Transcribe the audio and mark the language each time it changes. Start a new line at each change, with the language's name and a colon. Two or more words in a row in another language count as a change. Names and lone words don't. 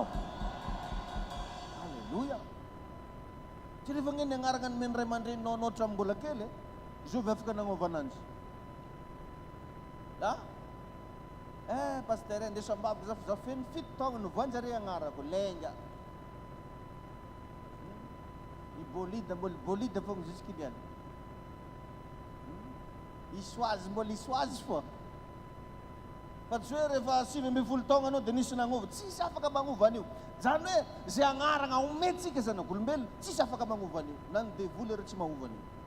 Malagasy: Halleluja. Tsy rehefa ny agnarana nomeny ray aman-dreninao anao hatramin'ny mbola kely izy ovy afaka nagnova ananjy. Pasteur andeha sambabo za feno 7 taogna novoanjare agnarako lenga. I bolide mbola bolide fogna jusque niany. Isoazy mbola isoazy foa. Fa tsy hoe rehefa 7 taogna anao dia nisy nagnova, tsisy afaka magnova an'io. Zany hoe zay agnarana omentsika zanak'olombelona tsisy afaka magnova an'io, na ny devoly ary tsy mahova an'io.